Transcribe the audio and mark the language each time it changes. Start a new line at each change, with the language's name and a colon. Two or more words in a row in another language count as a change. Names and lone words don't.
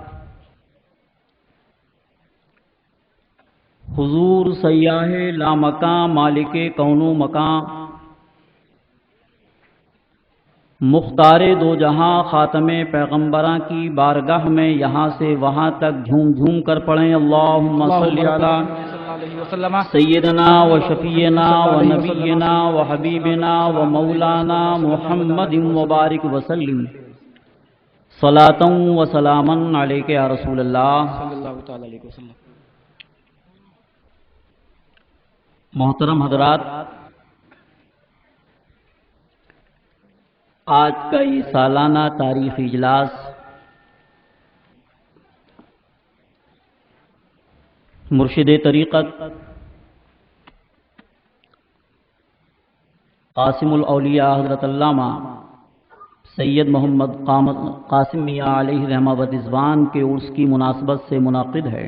Urdu: حضور سیاح لامکاں، مالک کون و مکان، مختار دو جہاں، خاتم پیغمبراں کی بارگاہ میں یہاں سے وہاں تک جھوم جھوم کر پڑھیں
Arabic: اللہم صلی علی سیدنا و شفیعنا و نبینا و حبیبنا و مولانا محمد مبارک وسلم، صلاۃ و سلاما علیک یا رسول اللہ صلی اللہ تعالی علیہ وسلم۔
Urdu: محترم حضرات، آج کا یہ سالانہ تاریخی اجلاس مرشد طریقت قاسم الاولیاء حضرت علامہ سید محمد قاسم میاں
Arabic: علیہ رحمہ و رضوان
Urdu: کے عرس کی مناسبت سے منعقد ہے،